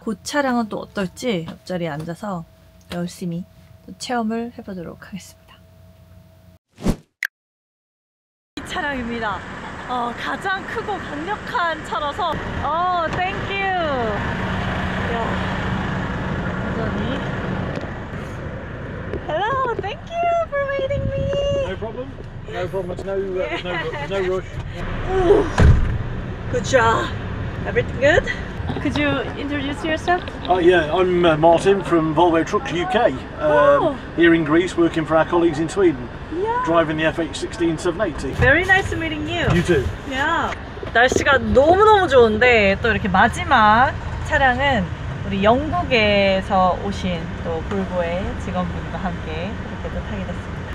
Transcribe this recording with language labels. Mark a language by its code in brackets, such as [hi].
[ko] 그 차량은 또 어떨지 옆자리에 앉아서 열심히 또 체험을 해보도록 하겠습니다. 이 차량입니다. 가장 크고 강력한 차라서 땡큐. 완전히 [en] Hello, thank you for waiting me. No problem. No problem. There's no rush. Ooh, good job. Everything good? Could you introduce yourself? Yeah, I'm Martin from Volvo Trucks UK. Here in Greece, working for our colleagues in Sweden. Yeah. Driving the FH16 780. Very nice meeting you. You too. Yeah. [ko] 날씨가 너무너무 좋은데 또 이렇게 마지막 차량은 우리 영국에서 오신 또 볼보의 직원분과 함께 이렇게 또 타게 됐습니다.